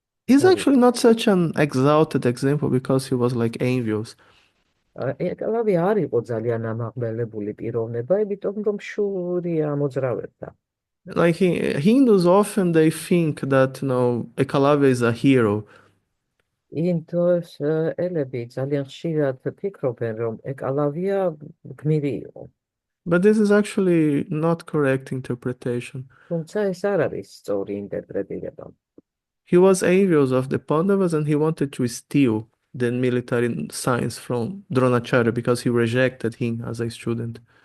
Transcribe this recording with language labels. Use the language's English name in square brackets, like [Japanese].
[English] He's actually not such an exalted example because he was like envious. [Georgian] ეკალავი არ იყო ძალიან ამაღლებული პიროვნება, იმიტომ რომ შურია მოძრავებდა. [English] Like Hindus often they think that Ekalavya is a hero. [Georgian] ინდოს ელები ძალიან ხშირად ფიქრობენ, რომ ეკალავია გმირი იყო. [English] But this is actually not correct interpretation. [Georgian] თუმცა ეს არ არის სწორი ინტერპრეტირება. [English] He was envious of the Pandavas and he wanted to steal the military science from Dronacharya because he rejected him as a student.